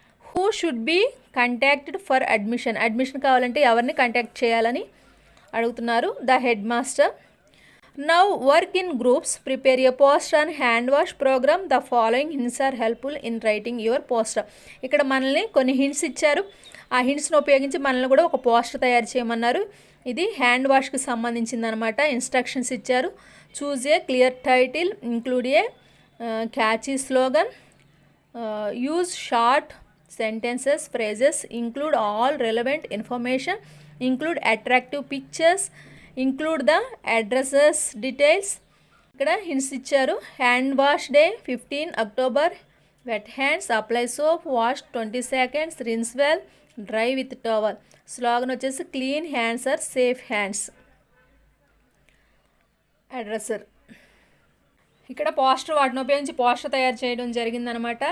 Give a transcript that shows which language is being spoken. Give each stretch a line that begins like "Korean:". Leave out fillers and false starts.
English: who should be contacted for admission
Telugu: కావాలంటే ఎవరిని contact చేయాలని అడుగుతున్నారు.
English: The head master. Now work in groups, prepare a poster on hand wash program. The following hints are helpful in writing your poster.
Telugu: ఇక్కడ మనల్ని కొన్ని hints ఇచ్చారు, ఆ హింట్స్ని ఉపయోగించి మనల్ని కూడా ఒక పోస్టర్ తయారు చేయమన్నారు. ఇది హ్యాండ్ వాష్కి సంబంధించింది అనమాట. ఇన్స్ట్రక్షన్స్ ఇచ్చారు.
English: Choose a clear title, include a catchy slogan, use short sentences, phrases, include all relevant information, include attractive pictures, include the addresses details.
Telugu: ఇక్కడ హింట్స్ ఇచ్చారు.
English: Hand wash day 15 October, wet hands, apply soap, wash 20 seconds, rinse well, dry with towel. Slogan వచ్చేసి clean hands are safe hands.
Telugu: అడ్రసర్. ఇక్కడ poster వాటిని ఉపయోగించి poster తయారు చేయడం జరిగిందనమాట.